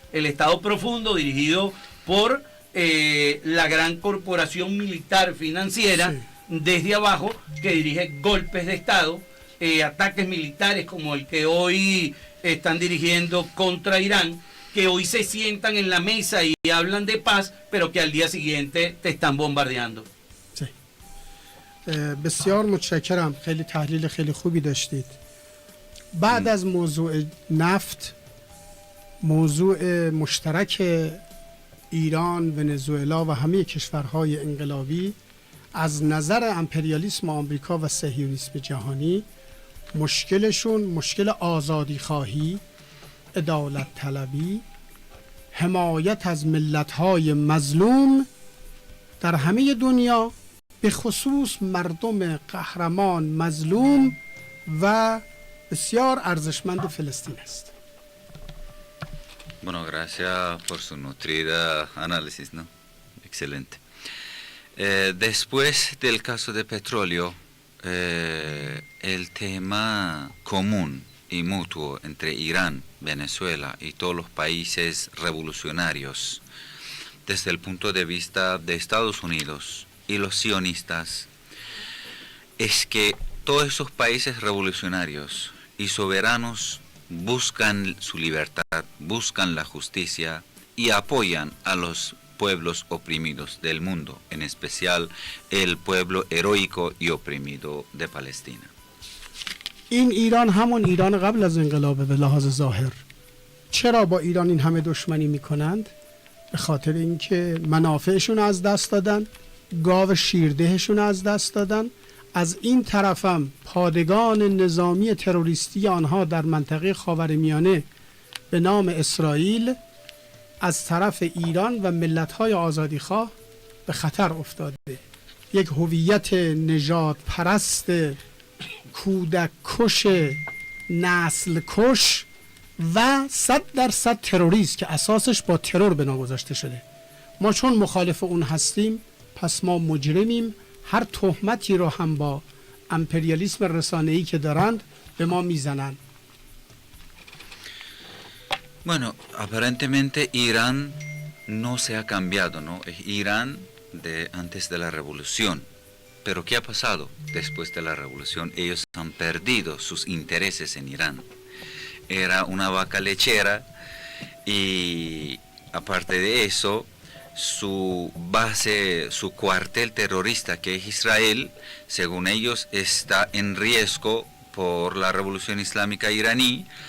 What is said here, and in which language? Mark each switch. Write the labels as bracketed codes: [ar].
[es] El Estado profundo dirigido por la gran corporación militar financiera, sí, desde abajo, que dirige golpes de Estado, ataques militares como el que hoy están dirigiendo contra Irán, que hoy se sientan en la mesa y hablan de paz, pero que al día siguiente te están bombardeando. Sí. [fa] بسیار متشکرم. خیلی تحلیل خیلی خوبی داشتید. بعد از موضوع نفت، موضوع مشترک ایران، ونزوئلا و همه کشورهای انقلابی از نظر امپریالیسم آمریکا و صهیونیسم جهانی مشکلشون مشکل آزادی خواهی، عدالت طلبی، حمایت از ملت‌های مظلوم در همه دنیا، به خصوص مردم قهرمان مظلوم و بسیار ارزشمند فلسطین است. [es] Bueno, gracias por su nutrida análisis, ¿no? Excelente. Después del caso de petróleo, el tema común y mutuo entre Irán, Venezuela y todos los países revolucionarios, desde el punto de vista de Estados Unidos y los sionistas, es que todos esos países revolucionarios y soberanos buscan su libertad, buscan la justicia y apoyan a los pueblos oprimidos del mundo, en especial el pueblo heroico y oprimido de Palestina. [fa] این ایران همون ایران قبل از انقلاب به لحاظ ظاهر. چرا با ایران این همه دشمنی میکنند؟ به خاطر اینکه منافعشون از دست دادن، گاو شیردهشون از دست دادن. از این طرفم پادگان نظامی تروریستی آنها در منطقه خاورمیانه به نام اسرائیل از طرف ایران و ملت‌های آزادیخواه به خطر افتاده. یک هویت نژاد پرست، کودک کش، نسل کش و 100% تروریست که اساسش با ترور بنا گذاشته شده. ما چون مخالف اون هستیم، پس ما مجرمیم. هر تهمتی رو هم با امپریالیسم رسانه‌ای که دارند به ما میزنن. [es] Bueno, aparentemente Irán no se ha cambiado, ¿no? Es Irán de antes de la revolución. Pero ¿qué ha pasado después de la revolución? Ellos han perdido sus intereses en Irán. Era una vaca lechera y aparte de eso, su base, su cuartel terrorista que es Israel, según ellos está en riesgo por la revolución islámica iraní.